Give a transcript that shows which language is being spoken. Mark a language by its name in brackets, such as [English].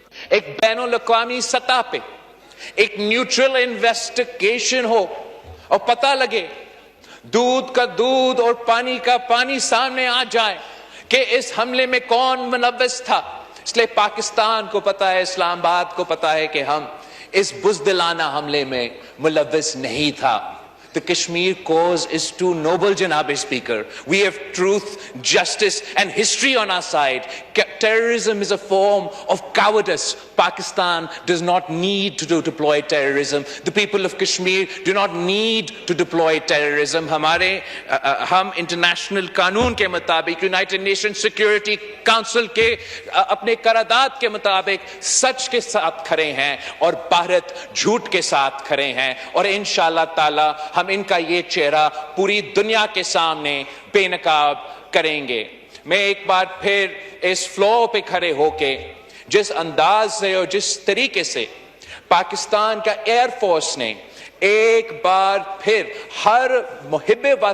[Urdu] ایک بین الاقوامی سطح پہ ایک نیوٹرل انویسٹیگیشن ہو اور پتہ لگے، دودھ کا دودھ اور پانی کا پانی سامنے آ جائے کہ اس حملے میں کون ملوث تھا۔ اس لیے پاکستان کو پتا ہے، اسلام آباد کو پتا ہے کہ ہم اس بزدلانہ حملے میں ملوث نہیں تھا۔ [English] The Kashmir cause is too noble, Janab Speaker. We have truth, justice and history on our side. Terrorism is a form of cowardice. Pakistan does not need to deploy terrorism. The people of Kashmir do not need to deploy terrorism. [Urdu] ہم international قانون کے مطابق، United nation security council کے اپنے قرارداد کے مطابق سچ کے ساتھ کھڑے ہیں اور بھارت جھوٹ کے ساتھ کھڑے ہیں، اور انشاءاللہ تعالی ہم ان کا یہ چہرہ پوری دنیا کے سامنے بے نقاب کریں گے۔ میں ایک بار پھر اس فلور پہ کھڑے ہو کے جس انداز سے اور جس طریقے سے پاکستان کا ایئر فورس نے ایک بار پھر ہر محب